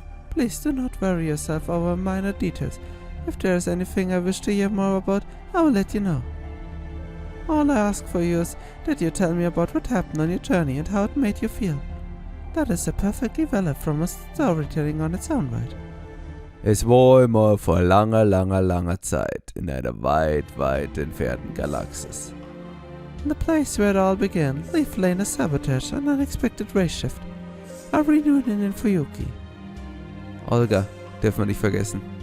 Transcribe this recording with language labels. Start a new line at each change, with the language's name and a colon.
English: Please do not worry yourself over minor details. If there is anything I wish to hear more about, I will let you know. All I ask for you is that you tell me about what happened on your journey and how it made you feel. That is a perfectly valid form of storytelling on its own right.
German: Es war immer vor langer, langer, langer Zeit in einer weit, weit entfernten Galaxis.
English: The place where it all began, Leaf Lane, a sabotage, an unexpected race shift. A reunion in Fuyuki.
German: Olga, dürfen wir nicht vergessen.